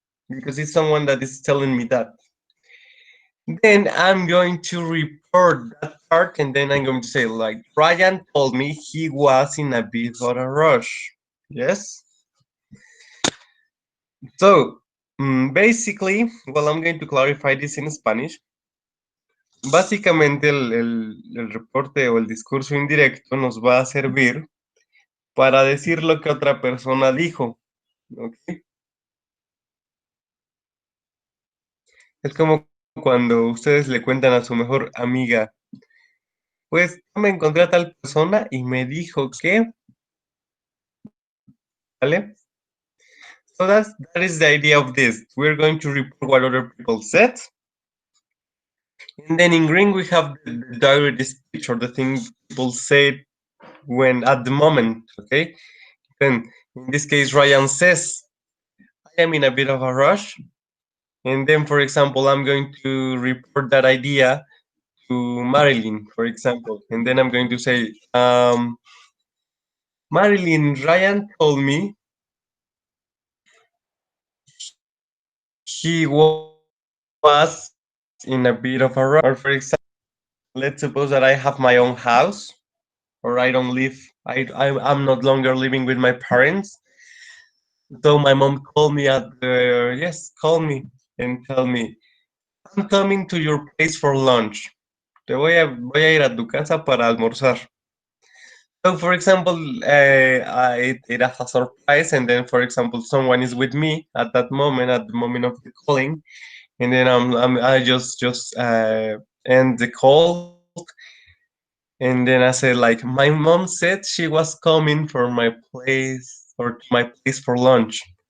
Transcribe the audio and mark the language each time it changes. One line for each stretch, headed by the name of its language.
English: Because it's someone that is telling me that. Then I'm going to report that part and then I'm going to say, like, Ryan told me he was in a bit of a rush. Yes? So, basically, well, I'm going to clarify this in Spanish.
Spanish: básicamente el reporte o el discurso indirecto nos va a servir para decir lo que otra persona dijo. ¿Ok? Es como cuando ustedes le cuentan a su mejor amiga, pues me encontré a tal persona y me dijo que, ¿vale?
English: So that is the idea of this. We're going to report what other people said. And then in green we have the direct speech or the thing people say when at the moment, okay? Then in this case Ryan says, I am in a bit of a rush. And then, for example, I'm going to report that idea to Marilyn, for example. And then I'm going to say, Marilyn, Ryan told me he was in a bit of a rush. Or for example, let's suppose that I have my own house, or I don't live, I'm not longer living with my parents. So my mom called me call me and tell me, I'm coming to your place for lunch.
Spanish: Voy a ir a tu casa para almorzar.
English: So, for example, it as a surprise, and then, for example, someone is with me at that moment, at the moment of the calling, and then I just end the call, and then I said like, my mom said she was coming for my place or to my place for lunch.